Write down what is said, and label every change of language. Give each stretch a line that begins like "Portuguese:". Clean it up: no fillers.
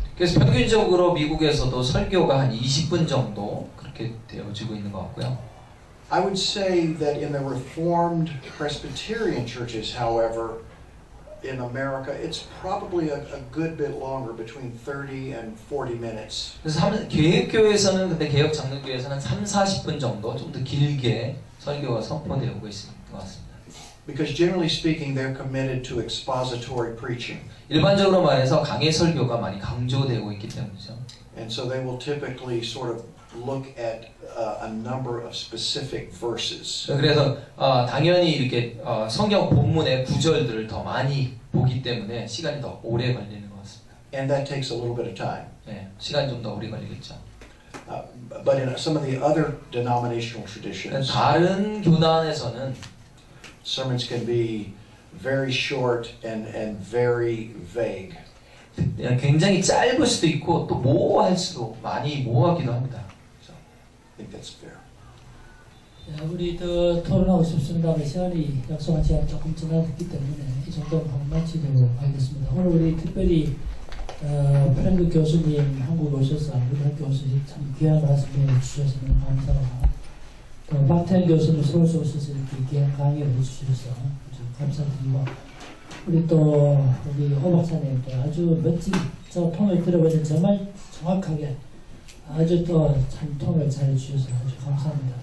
Korean: 그래서 평균적으로 미국에서도 설교가 한 20분 정도 그렇게 되어지고 있는 것 같고요.
English: I would say that in the Reformed Presbyterian churches, however, in America, it's probably a good bit longer, between 30 and 40 minutes.
Korean: 그래서 개혁교회에서는 근데 개혁 장로교회에서는 3-40분 정도 좀 더 길게 설교가 선포되고 있는 것 같습니다.
English: Because generally speaking, they're committed to expository preaching.
Korean: 일반적으로 말해서 강해 설교가 많이 강조되고 있기 때문이죠.
English: And so they will typically sort of look at a number of specific verses.
Korean: 그래서 당연히 이렇게 성경 본문의 구절들을 더 많이 보기 때문에 시간이 더 오래 걸리는 것 같습니다.
English: And that takes a little bit of time.
Korean: 네, 시간이 좀 더 오래 걸리겠죠.
English: But in some of the other denominational traditions,
Korean: 다른 교단에서는
English: sermons can be very short and very vague.
Korean: 굉장히 짧을 수도 있고 또 모호할 수도 많이 모호하기도 합니다.
English: So I think that's fair.
Korean: 우리 더 토론하고 싶습니다만 시간이 약속한 시간 조금 지나갔기 때문에 이 정도 한번 마치도록 하겠습니다. 오늘 우리 특별히 프랭크 교수님 한국 오셔서 우리 학교 오셔서 참 귀한 말씀을 주셔서 너무 감사하고 또 박태현 교수님 서울서 오셔서 이렇게 귀한 강의를 해주셔서 아주 감사드리고 우리 또 우리 호 박사님 또 아주 멋진 저 통을 들어보니 정말 정확하게 아주 또 참 통을 잘 주셔서 아주 감사합니다.